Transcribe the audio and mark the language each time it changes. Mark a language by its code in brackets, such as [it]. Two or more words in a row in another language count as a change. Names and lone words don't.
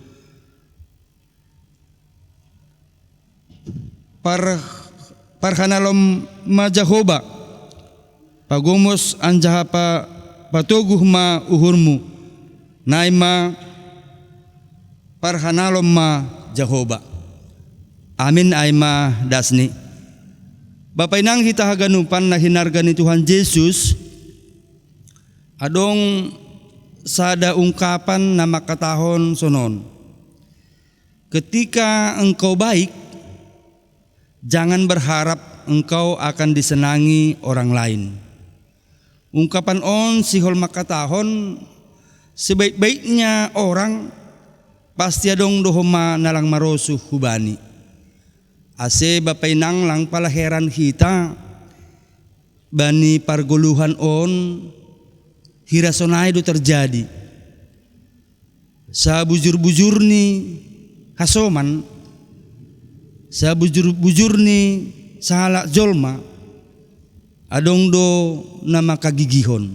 [bts] parhanalom ma Jahoba pagomos anjaha patoguh ma uhurmu naima parhanalom ma Jahoba. Amin aima dasni. Bapak Inang hita haganupan na hinargani Tuhan Yesus adong sada ungkapan na makatahon sonon [id] ketika engkau baik jangan berharap engkau akan disenangi orang lain. [bts] Ungkapan on sihol makatahon [id] sebaik-baiknya orang pasti [bts] adong dohoma nalang marosuh hubani. Ase Bapak Inang lang pala heran hita bani pargoluhan on hirasonay do terjadi. Sa bujur-bujur ni hasoman sa bujur-bujur ni sahala jolma adong do na makagigihon.